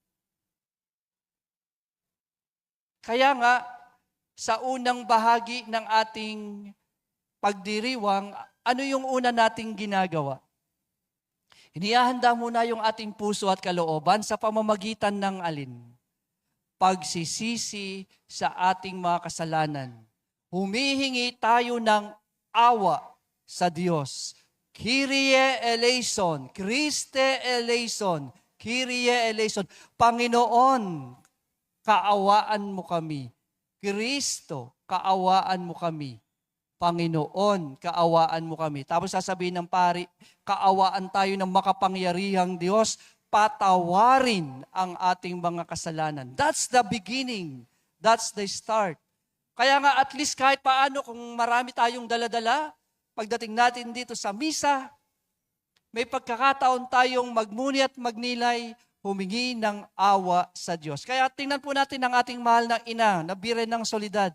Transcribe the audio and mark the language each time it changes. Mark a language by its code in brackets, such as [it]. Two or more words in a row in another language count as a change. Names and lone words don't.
[tl] Kaya nga, sa unang bahagi ng ating pagdiriwang, ano yung una nating ginagawa? Inihahanda muna yung ating puso at kalooban sa pamamagitan ng alin? Pagsisisi sa ating mga kasalanan. Humihingi tayo ng awa sa Diyos. [el] Kyrie eleison, Christe eleison, Kyrie eleison. [tl] Panginoon, kaawaan mo kami. Kristo, kaawaan mo kami. Panginoon, kaawaan mo kami. Tapos sasabihin ng pari, kaawaan tayo ng makapangyarihang Diyos, patawarin ang ating mga kasalanan. [en] That's the beginning. That's the start. [tl] Kaya nga [en] at least [tl] kahit paano kung marami tayong daladala, pagdating natin dito sa misa, may pagkakataon tayong magmuni at magnilay, humingi ng awa sa Diyos. Kaya tingnan po natin ang ating mahal na ina na Birhen ng Soledad.